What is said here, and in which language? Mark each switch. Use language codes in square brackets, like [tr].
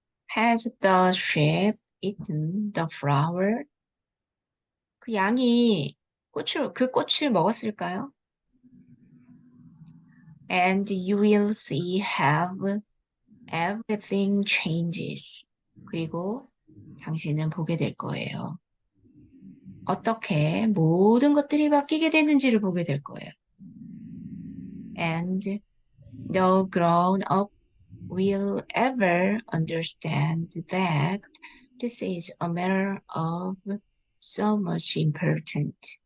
[en] Has the sheep eaten the flower? [ko] 그 양이 그 꽃을 먹었을까요? [en] And you will see how everything changes. [ko] 그리고 당신은 보게 될 거예요. 어떻게 모든 것들이 바뀌게 되는지를 보게 될 거예요. [en] And no grown-up will ever understand that this is a matter of so much important.